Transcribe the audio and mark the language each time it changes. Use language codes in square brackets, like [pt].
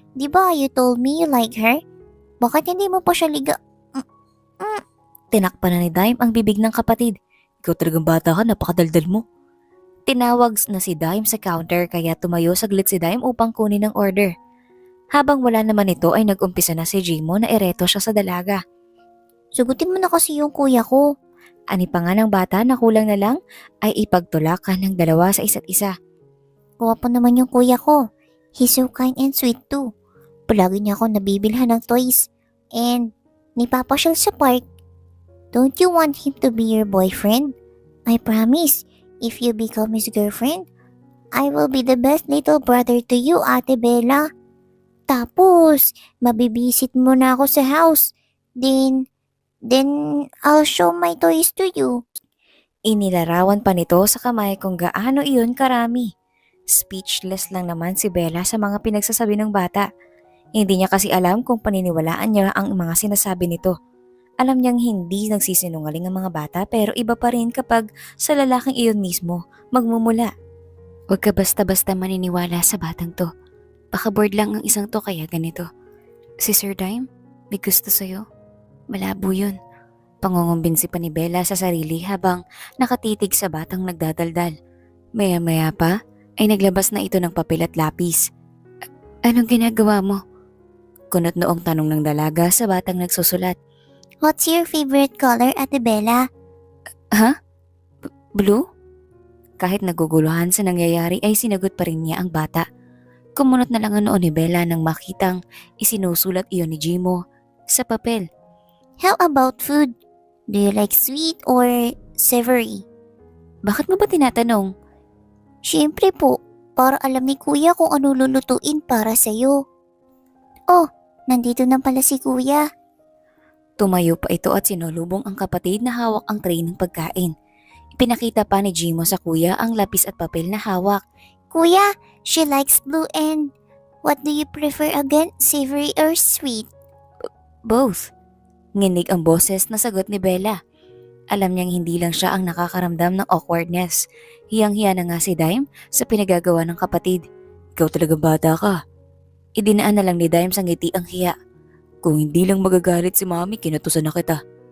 [tl] Di ba [en] you told me you like her? [tl] Bakit hindi mo pa siya liga... Tinakpan na ni Dime ang bibig ng kapatid. Ikaw talagang bata ka, napakadaldal mo. Tinawag na si Dime sa counter kaya tumayo saglit si Dime upang kunin ang order. Habang wala naman ito ay nag-umpisa na si Jimo na ereto siya sa dalaga. Sugutin mo na kasi yung kuya ko. Ani pa nga ng bata na kulang na lang ay ipagtulakan ng dalawa sa isa't isa. Guwapo naman yung kuya ko. [en] He's so kind and sweet too. [tl] Palagi niya ako nabibilhan ng toys. And nipapasyal sa park. [en] Don't you want him to be your boyfriend? I promise, if you become his girlfriend, I will be the best little brother to you, Ate Bella. [tl] Tapos, mabibisit mo na ako sa house. [en] Then I'll show my toys to you. [tl] Inilarawan pa nito sa kamay kung gaano iyon karami. Speechless lang naman si Bella sa mga pinagsasabi ng bata. Hindi niya kasi alam kung paniniwalaan niya ang mga sinasabi nito. Alam niyang hindi nagsisinungaling ang mga bata pero iba pa rin kapag sa lalaking iyon mismo magmumula. Huwag ka basta-basta maniniwala sa batang to. Baka bored lang ang isang to kaya ganito. Si Sir Dime, may gusto sa'yo. Malabo yun. Pangungumbinsi pa ni Bella sa sarili habang nakatitig sa batang nagdadaldal. Maya-maya pa ay naglabas na ito ng papel at lapis. Anong ginagawa mo? Kunot noong tanong ng dalaga sa batang nagsusulat. [en] What's your favorite color, Ate Bella? Ha? Blue? [tl] Kahit naguguluhan sa nangyayari ay sinagot pa rin niya ang bata. Kumunot na lang ang noo ni Bella nang makitang isinusulat iyon ni Jimo sa papel. [en] How about food? Do you like sweet or savory? [tl] Bakit mo ba tinatanong? Siyempre po, para alam ni kuya kung ano lulutuin para sa'yo. Oh, nandito na pala si kuya. Tumayo pa ito at sinulubong ang kapatid na hawak ang tray ng pagkain. Ipinakita pa ni Jimo sa kuya ang lapis at papel na hawak. [en] Kuya, she likes blue and what do you prefer again, savory or sweet? Both. [tl] Nginig ang boses na sagot ni Bella. Alam niyang hindi lang siya ang nakakaramdam ng awkwardness. Hiyang-hiya na nga si Dime sa pinagagawa ng kapatid. Ikaw talaga bata ka. Idinaan na lang ni Dime sa ngiti ang hiya. Kung hindi lang magagalit si mami, kinutusan na kita.